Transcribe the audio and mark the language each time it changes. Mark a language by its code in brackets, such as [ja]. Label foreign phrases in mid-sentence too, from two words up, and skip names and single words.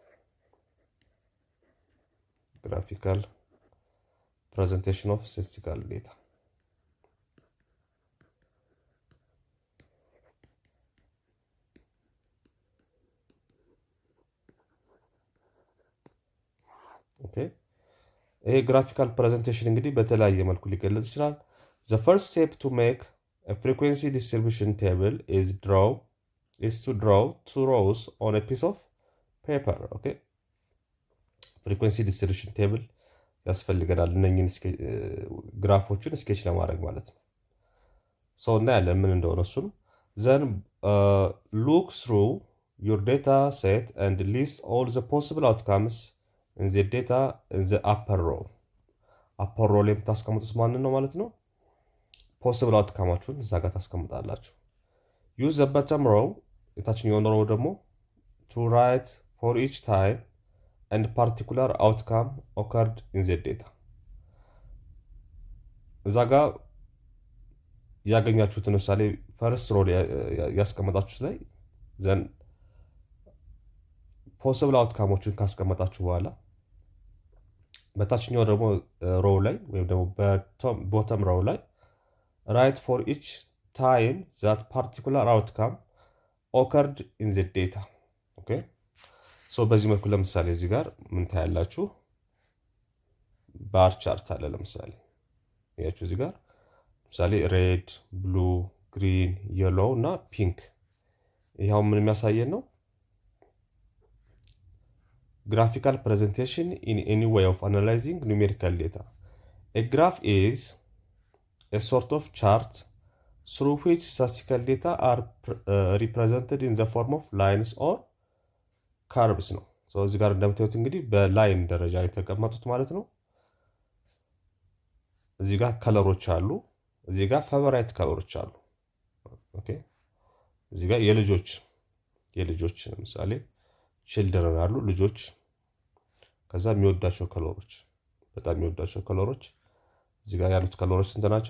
[en] of statistical data [am] ይሄ [en] graphical presentation [am] እንግዲህ በተለያየ መልኩ ሊገለጽ ይችላል። [en] the first step to make a frequency distribution table is to draw two rows on a piece of paper. okay frequency distribution table [am] ያስፈልገናል እነኝን ግራፎችን ስኬች ለማድረግ ማለት ነው። እናያለን ምን እንደሆነ እሱም [en] then look through your data set and list all the possible outcomes in the data in the upper row [am] ላይ የምታስቀምጡት ማንን ነው ማለት ነው? ፖሲብል አውትካማችሁን እዛ ጋር ታስቀምጣላችሁ። [en] use the bottom row [am] የታችኛውን ሮው ደግሞ [en] to write for each time and particular outcome occurred in the data [am] እዛ ጋር ያገኛችሁትን ምሳሌ [en] first row [am] ያስቀመጣችሁት ላይ ዘን ፖሲብል አውትካሞችን ካስቀመጣችሁ በኋላ በታችኛው ደግሞ ሮው ላይ ወይም ደግሞ [en] bottom row [am] ላይ [en] write for each time that particular outcome occurred in the data okay [am] በዚህ መልኩ ለምሳሌ እዚህ ጋር ምን ታያላችሁ? [en] bar chart [am] አለ። ለምሳሌ ያያችሁ እዚህ ጋር ለምሳሌ [en] red, blue, green, yellow [am] እና ፒንክ ይሄው ምን የሚያሳየን ነው? [en] graphical presentation in any way of analyzing numerical data. A graph is a sort of chart through which statistical data are represented in the form of lines or curves [am] ነው። እዚህ ጋር እንደምታዩት እንግዲህ በላይን ደረጃ የተቀመጡት ማለት ነው። እዚህ ጋር ከለሮች አሉ፣ እዚህ ጋር ፌቨራይት ከለሮች አሉ። ኦኬ እዚህ ጋር የልጆች ለምሳሌ ችልድረን አሉ ልጆች። ከዛ የሚወዳቸው ከለሮች በጣም የሚወዳቸው ከለሮች እዚህ ጋር ያሉት ከለሮች ስንት ናቸው?